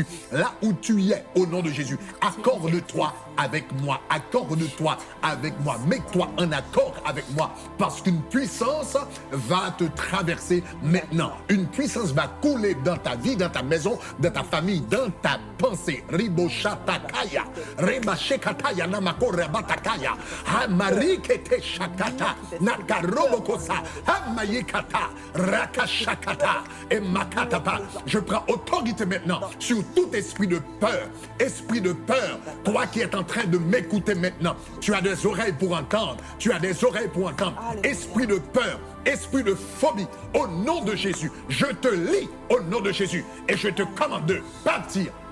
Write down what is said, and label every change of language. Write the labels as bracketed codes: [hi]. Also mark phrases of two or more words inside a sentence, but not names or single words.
[fr] Là où tu es, au nom de Jésus, accorde-toi avec moi, accorde-toi avec moi, mets-toi en accord avec moi, parce qu'une puissance va te traverser maintenant. Une puissance va couler dans ta vie, dans ta maison, dans ta famille, dans ta pensée. Riboshatakaya, Rebashekataya namako rabatakaya, Hamarikete shakata, Nakarobokosa, Hamayekata, Rakashakata, et Makatapa. Je prends autorité maintenant sur tout esprit de peur, toi qui es en train de m'écouter maintenant, tu as des oreilles pour entendre, tu as des oreilles pour entendre. Esprit de peur, esprit de phobie, au nom de Jésus, je te lie au nom de Jésus et je te commande de partir.